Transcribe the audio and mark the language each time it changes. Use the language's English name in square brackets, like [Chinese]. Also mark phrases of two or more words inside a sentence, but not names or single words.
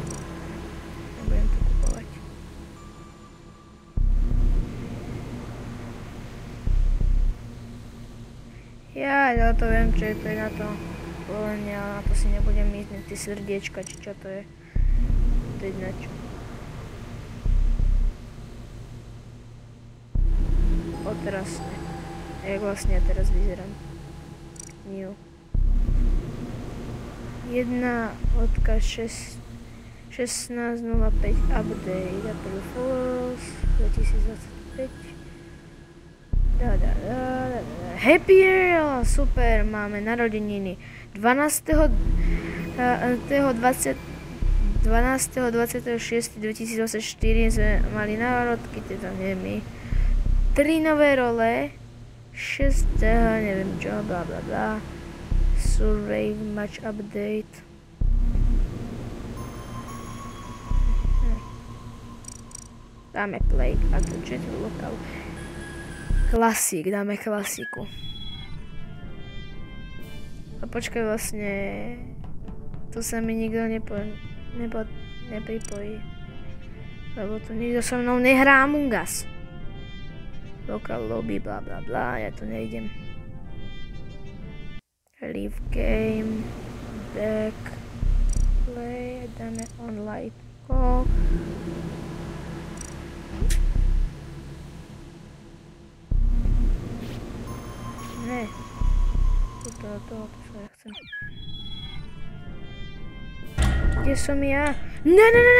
[Slovak] Nebudem to kupovať. Ja to viem, čo je to na to. Len ja na to si nebudem ísť, tie srdiečka, či čo to je. To je na čo. Otrasne. Jak vlastne ja teraz vyzerám. [English] New. 1.16.05 update. April Fools 2025. Happier! [Slovak] Super, máme narodeniny. 12.26.2024 sme mali národky, teda nie my. 3 nové role. 6. neviem čo, bla bla bla. [English] Survey match update. [Slovak] Dáme play. A to čo je to lokal? Klasík, dáme klasiku. A počkaj, vlastne tu sa mi nikto nepripojí. Lebo tu nikto so mnou nehrá Among Us. [English] Local lobby, bla bla bla, [Slovak] ja tu nejdem. [English] Leave game, back, play, [Slovak] dáme [English] online call. [Slovak] Ne, toto sa ja chcem. Kde som ja? Ne.